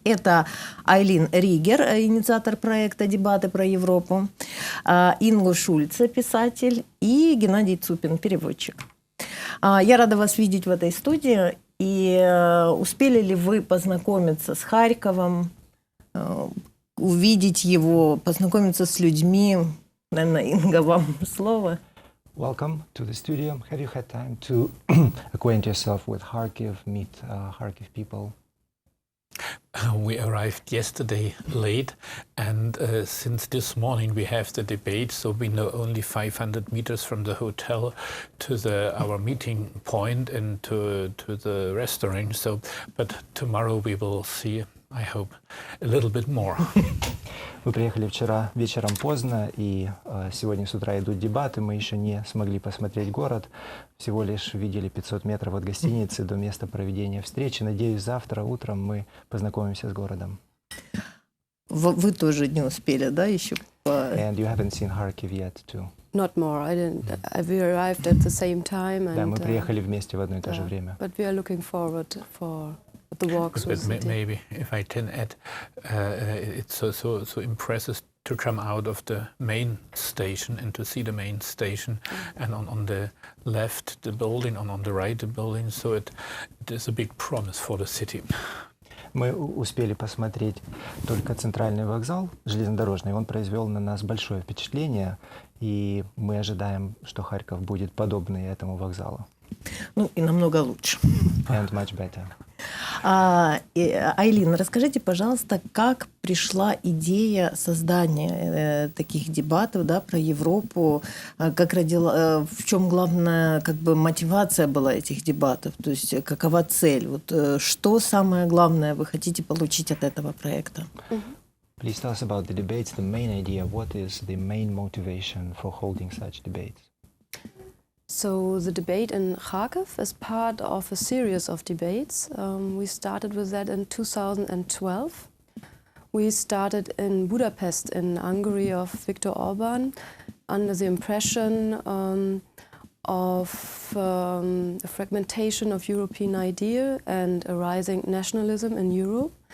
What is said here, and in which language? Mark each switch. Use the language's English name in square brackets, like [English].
[Russian] Это Айлин Ригер, инициатор проекта «Дебаты про Европу», Инго Шульце, писатель, и Геннадий Цупин, переводчик. Я рада вас видеть в этой студии. И успели ли вы познакомиться с Харьковом, увидеть его, познакомиться с людьми? Наверное, Инга, вам слово. [English] Welcome to the studio. Have you had time to acquaint yourself with Kharkiv, meet Kharkiv people? We arrived yesterday late, and since this morning we have the debate, so we know only 500 meters from the hotel to our meeting point and to the restaurant. So, but tomorrow we will see, I hope, a little bit more. [Russian] Мы приехали вчера вечером поздно, и сегодня с утра идут дебаты. Мы еще не смогли посмотреть город, всего лишь видели 500 метров от гостиницы до места проведения встречи. Надеюсь, завтра утром мы познакомимся с городом. Вы тоже не успели, да, еще? [English] And you haven't seen Kharkiv yet, too. Not more. I didn't. We arrived at the same time. [Russian] Да, мы приехали вместе в одно и то же время. [English] But we are looking forward for the walks. But maybe, if I can add, it's so impressive to come out of the main station and to see the main station, and on the left the building, on the right the building. So it is a big promise for the city. [Russian] Мы успели посмотреть только центральный вокзал железнодорожный. Он произвел на нас большое впечатление, и мы ожидаем, что Харьков будет подобный этому вокзалу. Ну и намного лучше. [English] And much better. [Russian] Айлин, расскажите, пожалуйста, как пришла идея создания таких дебатов, да, про Европу, в чем главная мотивация была этих дебатов, то есть какова цель, что самое главное вы хотите получить от этого проекта? [English] Please tell us about the debates, the main idea. What is the main motivation for holding such debates? So the debate in Kharkiv is part of a series of debates. We started with that in 2012. We started in Budapest in Hungary of Viktor Orban under the impression of a fragmentation of European idea and a rising nationalism in Europe.